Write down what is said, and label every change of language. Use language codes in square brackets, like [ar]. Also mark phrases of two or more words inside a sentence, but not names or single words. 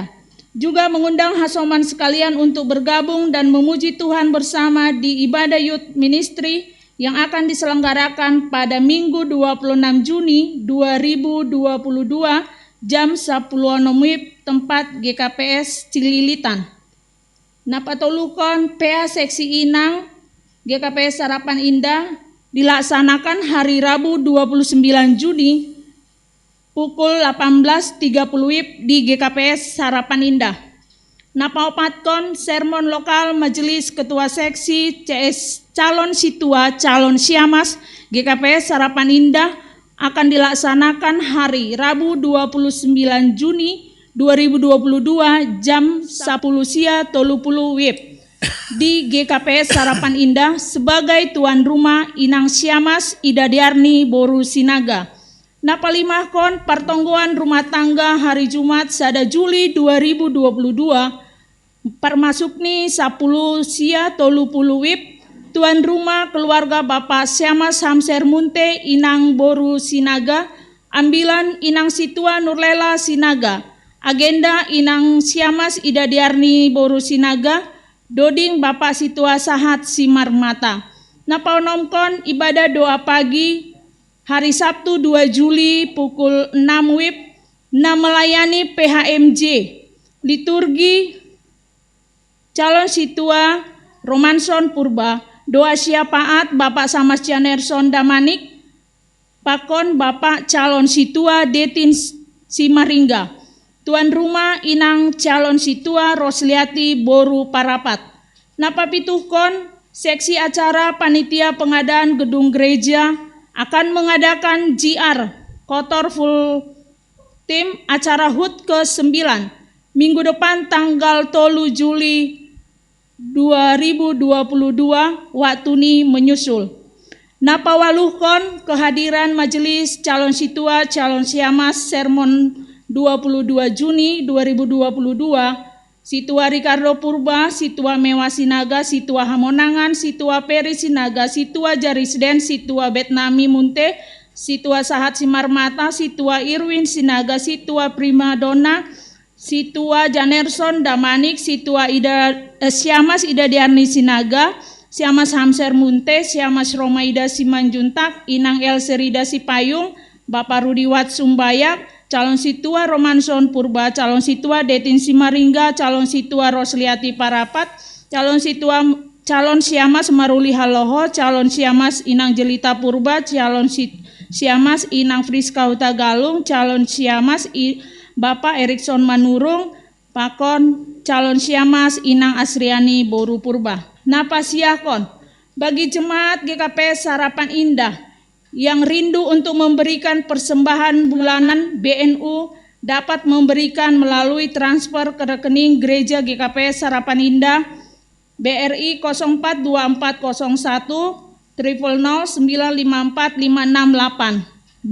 [id] Juga mengundang hasoman sekalian untuk bergabung dan memuji Tuhan bersama di ibadah Youth Ministry yang akan diselenggarakan pada Minggu 26 Juni 2022 jam 10 WIB tempat GKPS Cililitan. Napatolukon PA Seksi Inang GKPS Harapan Indah dilaksanakan hari Rabu 29 Juni pukul 18.30 WIB di GKPS Harapan Indah. Napaopatkon sermon lokal Majelis Ketua Seksi CS Calon Situa Calon Siamas GKPS Harapan Indah akan dilaksanakan hari Rabu 29 Juni 2022 jam 10 sia 30 WIB di GKPS Harapan Indah sebagai tuan rumah Inang Siamas Ida Diarni Boru Sinaga. [sim] Napalimahkon pertonggoan [id] rumah tangga hari Jumat sada Juli 2022 permasukni 10 sia 30 WIB tuan rumah keluarga Bapak Siamas Hamser Munte Inang Boru Sinaga, ambilan Inang Situa Nurlela Sinaga, agenda Inang Siamas Ida Diarni Boru Sinaga, doding Bapak Situa Sahat Simarmata. Napaonomkon ibadah doa pagi hari Sabtu 2 Juli pukul 6 WIB melayani PHMJ liturgi calon Situa Romanson Purba, doa syafaat Bapak Samas Janerson Damanik, pakon Bapak calon Situa Detin Simaringga, tuan rumah Inang calon Situa Rosliati Boru Parapat. Napapituhkon seksi acara panitia pengadaan gedung gereja akan mengadakan JR kotor full tim acara HUT ke-9 minggu depan tanggal 3 Juli 2022 waktu ni menyusul. Napawaluhkon kehadiran Majelis Calon Situa Calon Siamas sermon 22 Juni 2022, Situa Ricardo Purba, Situa Mewa Sinaga, Situa Hamonangan, Situa Peri Sinaga, Situa Jarisden, Situa Betnami Munte, Situa Sahat Simarmata, Situa Irwin Sinaga, Situa Primadona, Situa Janerson Damanik, Situa Siamas Ida Diarni Sinaga, Siamas Hamser Munte, Siamas Romaida Simanjuntak, Inang El Serida Sipayung, Bapak Rudiwat Sumbayak, calon Situa Romanson Purba, calon Situa Detin Simaringga, calon Situa Rosliati Parapat, calon Siamas Maruli Haloho, calon Siamas Inang Jelita Purba, calon Siamas Inang Friska Huta Galung, calon Siamas Bapak Erikson Manurung, pakon calon Siamas Inang Asriani Boru Purba. Napasiakon bagi jemaat GKPS Harapan Indah yang rindu untuk memberikan persembahan bulanan BNU dapat memberikan melalui transfer ke rekening Gereja GKPS Harapan Indah BRI 042401 000954568.